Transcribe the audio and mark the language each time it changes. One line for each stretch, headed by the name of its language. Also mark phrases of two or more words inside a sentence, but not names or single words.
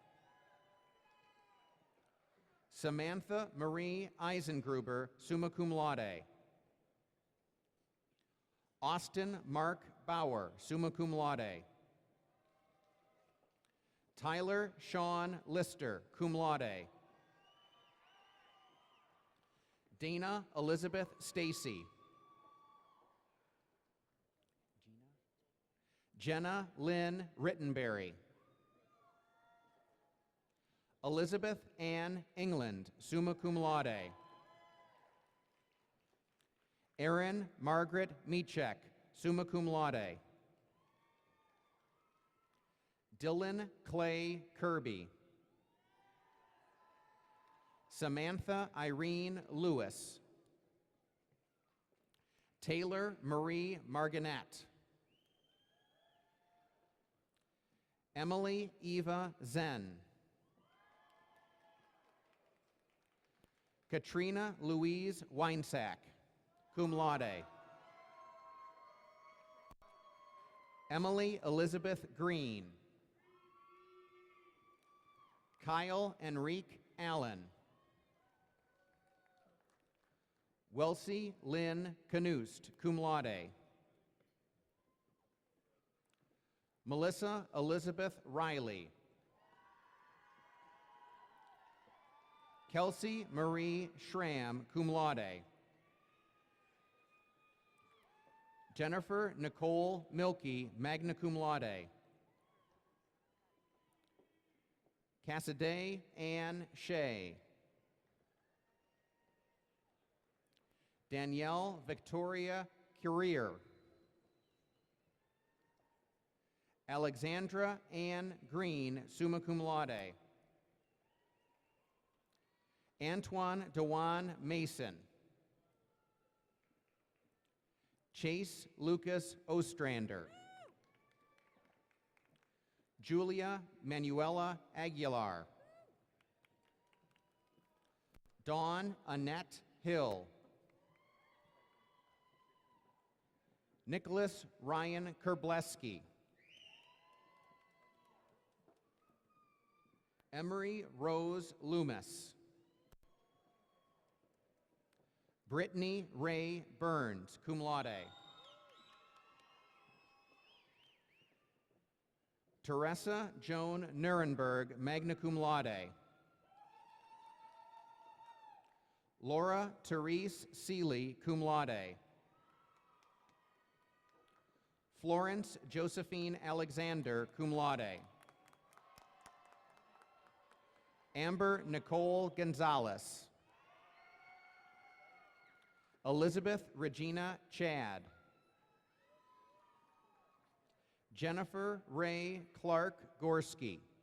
English: Samantha Marie Eisengruber,
Latin: summa cum laude.
English: Austin Mark Bauer,
Latin: summa cum laude.
English: Tyler Sean Lister,
Latin: cum laude.
English: Dana Elizabeth Stacy. Jenna Lynn Rittenberry. Elizabeth Ann England,
Latin: summa cum laude.
English: Erin Margaret Michek,
Latin: summa cum laude.
English: Dylan Clay Kirby. Samantha Irene Lewis. Taylor Marie Margonette. Emily Eva Zen. Katrina Louise Weinsack,
Latin: cum laude.
English: Emily Elizabeth Green. Kyle Enrique Allen. Welsie Lynn Canoost,
Latin: cum laude.
English: Melissa Elizabeth Riley. Kelsey Marie Schramm,
Latin: cum laude.
English: Jennifer Nicole Milkey,
Latin: magna cum laude.
English: Cassidy Ann Shea. Danielle Victoria Currier. Alexandra Ann Green,
Latin: summa cum laude.
English: Antoine Dewan Mason. Chase Lucas Ostrander. Julia Manuela Aguilar. Dawn Annette Hill. Nicholas Ryan Kerbleski. Emery Rose Loomis. Brittany Ray Burns,
Latin: cum laude.
English: Teresa Joan Nuremberg,
Latin: magna cum laude.
English: Laura Therese Seeley,
Latin: cum laude.
English: Florence Josephine Alexander,
Latin: cum laude.
English: Amber Nicole Gonzalez. Elizabeth Regina Chad. Jennifer Ray Clark Gorski.